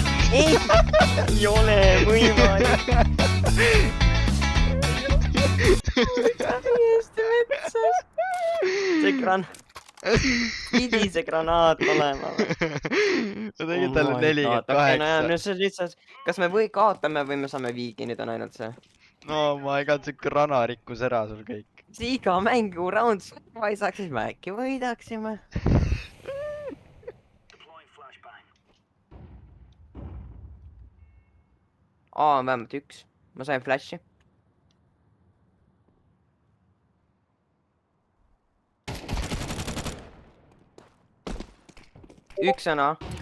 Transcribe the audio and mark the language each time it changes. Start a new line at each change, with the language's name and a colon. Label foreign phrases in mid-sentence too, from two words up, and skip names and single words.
Estonian: ei ole võimalik. täiesti metsas. see pidi see granaat olema või? Ma tegin talle 48. kas me kaotame või me saame viigi, nüüd on ainult see.
English: No my god,
Estonian: see grana rikkus ära sul kõik. see iga mängu round surma ei saaks, siis me äkki võidaksime. on vähemalt üks, ma sain flash'i. üks on A.